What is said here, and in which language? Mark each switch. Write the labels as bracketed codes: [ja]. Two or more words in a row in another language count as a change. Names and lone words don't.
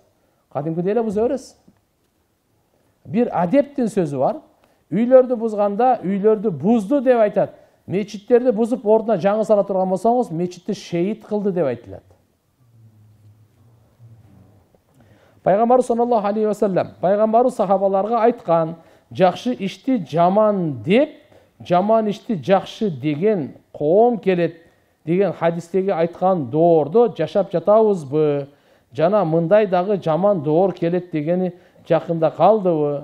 [ky] Кадимкидей эле буза бересиз. Бир адептин сөзү бар. Үйлөрдү бузганда, үйлөрдү бузду деп айтат. Мечиттерди бузуп ордуна жаңы сала турган болсоңуз, мечитти шейит кылды деп айтылат. [ar] Пайгамбар صلى الله عليه وسلم, [ky] пайгамбару сахабаларга айткан, жакшы ишти жаман деп, жаман ишти жакшы деген коом келет деген хадистеги айткан доордо жашап жатабызбы? Жана мындай дагы жаман доор келет дегени жакында калдыбы?